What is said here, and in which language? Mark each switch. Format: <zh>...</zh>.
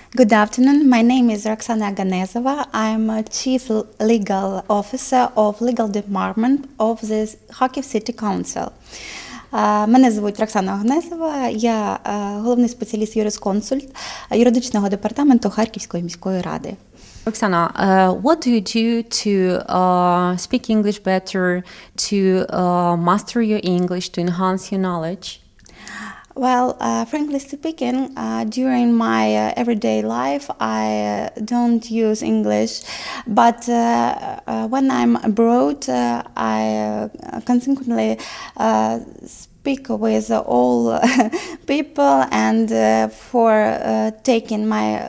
<en>Good afternoon. My name is Roxana Ganezova. I'm a Chief Legal Officer of Legal Department of the Kharkiv City Council.</en> <uk>Мене звуть Роксана Гнесова, я головний спеціаліст юрисконсульт юридичного департаменту Харківської міської ради.</uk> <en>Roxana, what do you do to speak English better, to master your English, to enhance your knowledge? Well, frankly speaking, during my everyday life, I don't use English, but when I'm abroad, I consequently speak with all people, and for taking my</en>